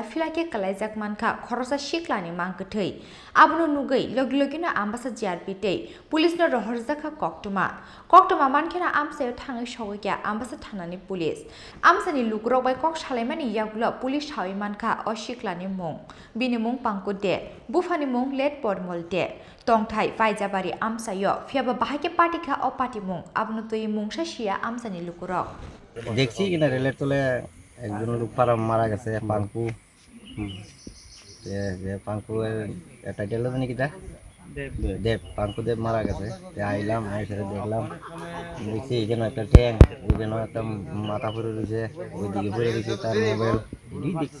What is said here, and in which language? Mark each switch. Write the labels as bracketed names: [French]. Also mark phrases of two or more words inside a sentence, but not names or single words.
[Kok Borok] filake kalaijak manka Khoroksa Siklani mangkthei abno nugei logilogino Ambassani JRPtei police no rohorjaka koktuma mankhena Amchaio thangai sogokya Ambassani thanani police Amsani lukrok bai kok salaimani yagulo police hawi manka o Siklani mung bini mung pangkude bufani mung let pormolte tongthai Paijabari Amchaio fiaba bahake patika o patimung abnotui mungsa shia Amsani lukrok [Bangla] দেখছি কিনা রেলের তলে একজন লোক পারা মারা গেছে পাঙ্কু যে পাঙ্কুর টাইটেল জানি কিটা দেব পাঙ্কু দেব মারা গেছে আইলাম এসে দেখলাম দেখছি এখানে একটা ট্যাং ওইখানে একটা মাথা পড়ে রয়েছে ওইদিকে পড়ে রয়েছে তার মোবাইল দেখছি